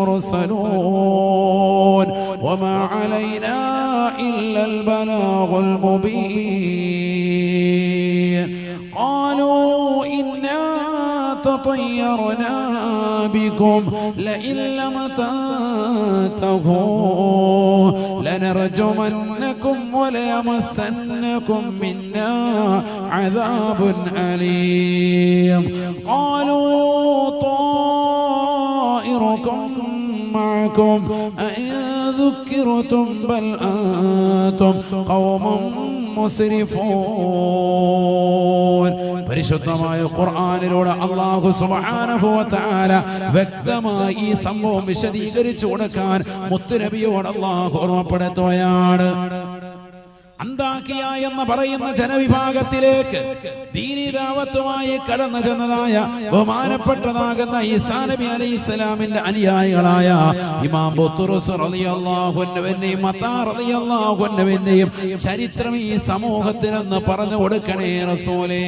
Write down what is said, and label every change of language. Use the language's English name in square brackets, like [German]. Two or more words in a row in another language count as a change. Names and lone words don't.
[Arabic] مرسلون وما علينا إلا البلاغ المبين قالوا إنا تطيرنا بكم لئن لم تنتهوا لنرجمنكم وليمسنكم منا عذاب أليم قالوا طائركم معكم أئن ذكرتم بل أنتم قوم مسرفون [Malayalam] പരിശുദ്ധമായ ഖുർആനിലൂടെ അല്ലാഹു [Arabic] سبحانه وتعالى [Malayalam] വ്യക്തമായി ഈ സംഭവം വിശദീകരിച്ചു കൊടുക്കാൻ മുത്തുനബിയോട് അല്ലാഹു ഓർമ്മപ്പെടുത്തുകയാണ്. അന്താകിയ എന്ന് പറയുന്ന ജനവിഭാഗത്തിലേക്ക് ദീനി ദഅവത്തുമായി കടന്നു ചെന്നതായ ബഹുമാനപ്പെട്ടതാകുന്ന ഈസാ നബി അലൈഹിസ്സലാമിന്റെ അനുയായികളായ ഇമാം ബുത്റുസ് റളിയല്ലാഹു അൻഹുവിനെയും മത്താ റളിയല്ലാഹു അൻഹുവിനെയും ചരിത്രം ഈ സമൂഹത്തിനൊന്ന് പറഞ്ഞു കൊടുക്കണേ റസൂലേ.